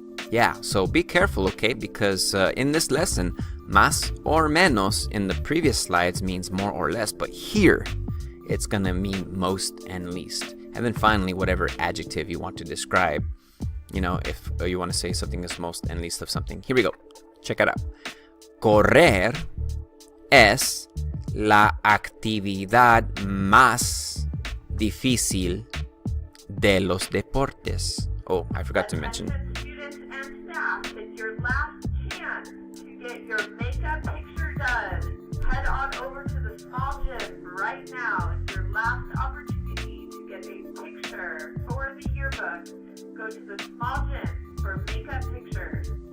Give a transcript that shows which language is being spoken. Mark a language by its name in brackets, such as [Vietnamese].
[English] Yeah, so be careful, okay? Because in this lesson, [Spanish] más or menos [English] in the previous slides means more or less, but here it's gonna mean most and least. And then finally, whatever adjective you want to describe, you know, if you want to say something is most and least of something. Here we go. Check it out. [Spanish] Correr es la actividad más difícil de los deportes. [English] Oh, I forgot to mention. Students and staff, it's your last chance to get your makeup picture done. Head on over to the small gym right now. It's your last opportunity to get a picture for the yearbook. Go to the small gym for makeup pictures.